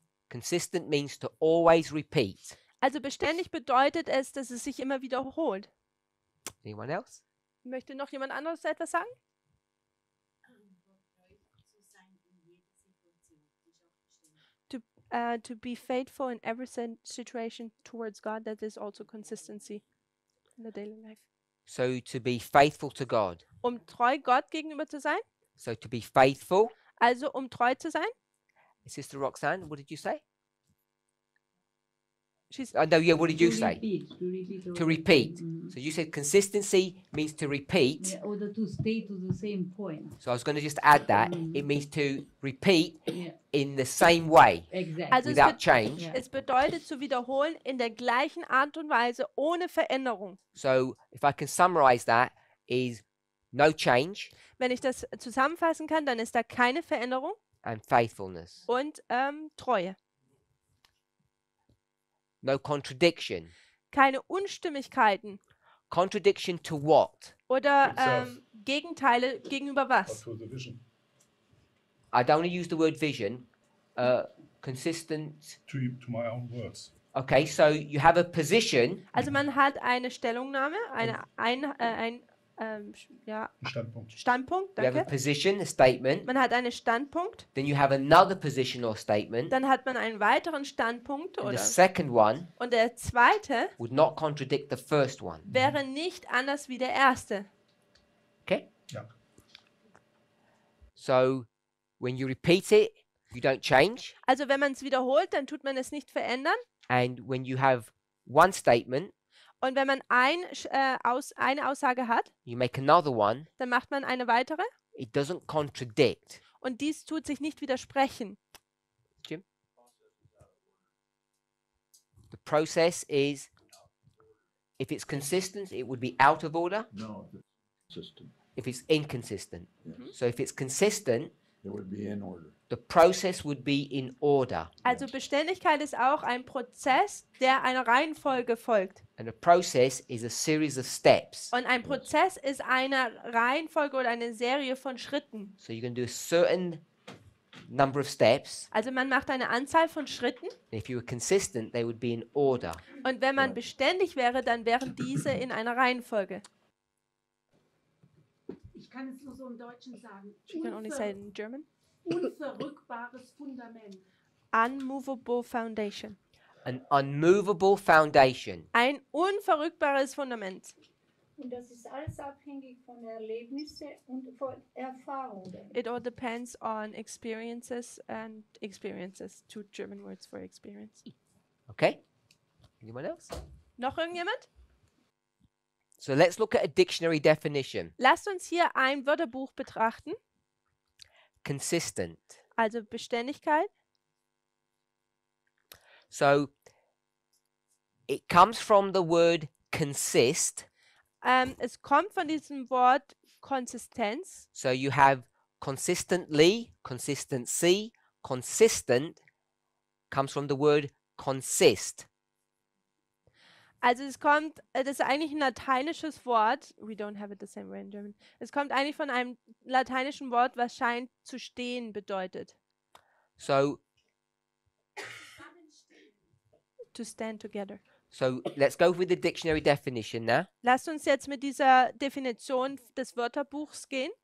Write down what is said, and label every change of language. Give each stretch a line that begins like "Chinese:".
English: Consistent means to always repeat.
German: Also beständig bedeutet es, dass es sich immer wiederholt.
English: Anyone else?
German: Möchte noch jemand anderes etwas sagen?
English: To be faithful in every situation towards God, that is also consistency in the daily life. So to be faithful to God.
German: Treu Gott gegenüber zu sein,
English: So to be faithful.
German: also treu zu sein.
English: Sister Roxanne, what did you say? She's No, yeah, what did you say? To To repeat. So you said consistency means to repeat. Yeah, or to stay to the same point. So I was going to just add that. It means to repeat Yeah, in the same way exactly.
German: Also
English: without change. Yeah.
German: es bedeutet zu wiederholen in der gleichen Art und Weise, ohne Veränderung.
English: So if I can summarize that, is no change
German: Wenn ich das zusammenfassen kann, dann ist da keine Veränderung
English: and faithfulness.
German: und Treue.
English: No contradiction.
German: Keine Unstimmigkeiten
English: Contradiction to what?
German: oder
English: Itself.
German: Gegenteile gegenüber was.
English: To the vision, I don't want to use the word vision. Consistent. to my own words. Okay, so you have a position.
German: Also man hat eine Stellungnahme, ein Ein Standpunkt. Standpunkt,
English: You have a
German: danke.
English: position, a statement.
German: Man hat einen Standpunkt,
English: Then you have another position or statement.
German: dann hat man einen weiteren Standpunkt
English: And the
German: oder
English: second one
German: und der zweite
English: would not contradict the first one.
German: wäre nicht anders wie der erste.
English: Okay?
German: Ja.
English: So when you repeat it, you don't change.
German: Also wenn man es wiederholt, dann tut man es nicht verändern.
English: And when you have one statement,
German: Und wenn man eine Aussage hat,
English: you make another one,
German: dann macht man eine weitere.
English: it doesn't contradict. Und dies tut sich nicht widersprechen. Jim? process is, if it's consistent, it would be out of order. No, if it's consistent, If it's inconsistent. yes, So if it's consistent, it would be in order. the process would be in order.
German: Also Beständigkeit ist auch ein Prozess, der einer Reihenfolge folgt.
English: And a process is a series of steps.
German: Und ein Prozess ist eine Reihenfolge oder eine Serie von Schritten.
English: So you're going to do a certain number of steps.
German: Also man macht eine Anzahl von Schritten
English: And if you were consistent, they would be in order.
German: und wenn man beständig wäre, dann wären diese in einer Reihenfolge. Ich kann es nur so im Deutschen sagen.
English: You can only say it in German.
German: Unverrückbares Fundament.
English: Unmovable foundation. An unmovable foundation.
German: Ein unverrückbares Fundament. Und das ist alles abhängig von Erlebnissen und von Erfahrungen.
English: It all depends on experiences and experiences. Two German words for experience. Okay? Anyone else?
German: Noch irgendjemand?
English: So let's look at a dictionary definition.
German: Lasst uns hier ein Wörterbuch betrachten.
English: Consistent.
German: Also Beständigkeit.
English: So it comes from the word consist.
German: Es kommt von diesem Wort Konsistenz.
English: So you have consistently, consistency, consistent comes from the word consist.
German: Also es kommt, das ist eigentlich ein lateinisches Wort.
English: We don't have it the same way in German.
German: Es kommt eigentlich von einem lateinischen Wort, was scheint zu stehen bedeutet.
English: So To stand together. let's go with the dictionary definition now.
German: Lasst uns jetzt mit dieser Definition des Wörterbuchs gehen.